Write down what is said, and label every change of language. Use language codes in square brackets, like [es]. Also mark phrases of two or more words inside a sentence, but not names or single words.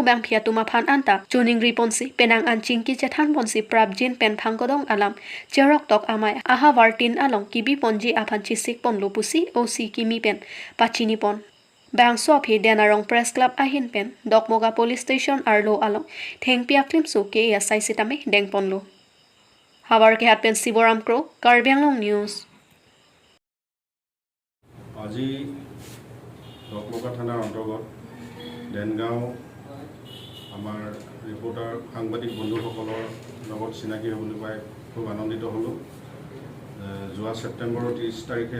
[mjw] bang phiatuma phan anta chuning riponsi penang an chingki chethan ponsi prabjin pen phangkodong alam cherok tok amai aha wartin along kibi ponji aphan chisik pon lopusi osi kimi pen pachini pon Bangso aphi denarong press club ahin pen dokmoga police station arlo along thengpia klim su ke asai sitame dengponlo habar ke hat pen Siboram Kro Karbi Anglong News [as] আজি দকমকা থানাৰ অন্তৰ্গত দেনগাঁও আমাৰ ৰিপৰ্টাৰ সাংবাদিক বন্ধুসকলৰ লগত চিনাকি হ'বলৈ পাই খুব আনন্দিত হ'লোঁ যোৱা ছেপ্টেম্বৰৰ 30 তাৰিখে